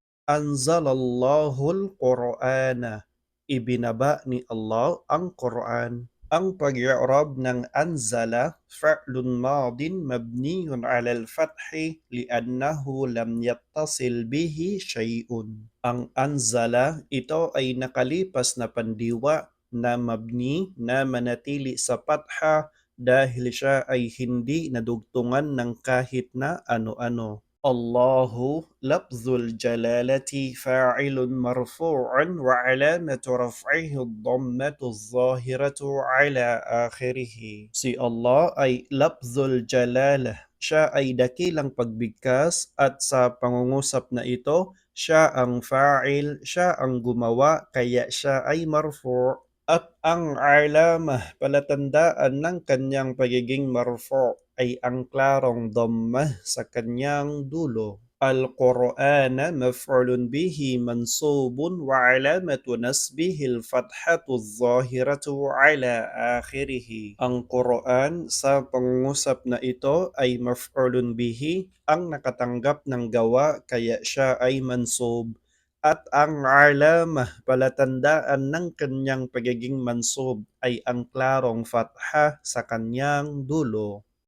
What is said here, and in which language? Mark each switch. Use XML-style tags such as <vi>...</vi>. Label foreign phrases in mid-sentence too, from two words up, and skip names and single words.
<ar>أنزل الله القرآن.</ar> <tl>Ibinaba ni Allah ang Quran. Ang pag-i'rab ng</tl> <ar>anzala, فعل ماض مبني على الفتح لأنه لم يتصل به شيء.</ar> <tl>Ang anzala, ito ay nakalipas na pandiwa na mabni na manatili sa patha dahil siya ay hindi nadugtungan ng kahit na ano-ano.</tl> <ar>الله لفظ الجلالة فاعل مرفوع وعلامة رفعه الضمة الظاهرة على آخره.</ar> <tl>Si Allah ay</tl> <ar>لفظ الجلالة.</ar> <tl>Siya ay dakilang pagbigkas at sa pangungusap na ito, siya ang fa'il, siya ang gumawa, kaya siya ay marfu'. At ang alamah, palatandaan ng kanyang pagiging marfu' ay ang klarong dhammah sa kanyang dulo.</tl> <ar>القرآن مفعول به منصوب وعلامة نصبه الفتحة الظاهرة على آخره.</ar> <tl>Ang Quran sa pangungusap na ito ay</tl> <ar>مفعول به,</ar> <tl>ang nakatanggap ng gawa kaya siya ay mansub. At ang alamah, palatandaan ng kanyang pagiging mansub ay ang klarong fatha sa kanyang dulo.</tl>